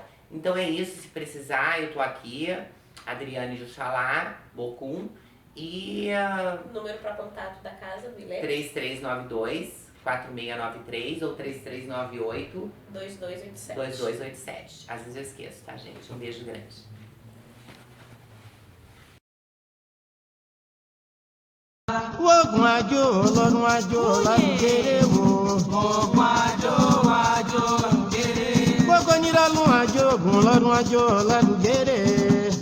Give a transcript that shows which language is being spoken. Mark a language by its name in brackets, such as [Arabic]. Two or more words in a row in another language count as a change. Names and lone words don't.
[Portuguese] Então é isso, se precisar, eu tô aqui, Adriane Juxalá, Bocum, e Número para contato da casa, Vilé? 3392-4693 ou 3398 2287. 2287. Às vezes eu esqueço, tá, gente? Um beijo grande. [Yoruba] Ogun ajo, Ọlọ́run ajo, lálùgẹ́rẹ́ wo. Ogun ajo, lálùgẹ́rẹ́. Gbogbo nírọ̀lú ajo, ogun Ọlọ́run ajo, lálùgẹ́rẹ́.